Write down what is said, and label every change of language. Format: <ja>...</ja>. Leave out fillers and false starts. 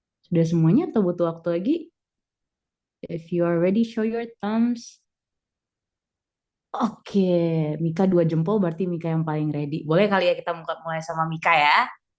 <id>Sudah semuanya atau butuh waktu lagi?</id> <en>If you are ready, show your thumbs.</en> <id>Oke, Mika 2 jempol berarti Mika yang paling ready. Boleh kali ya kita mulai sama Mika ya?</id>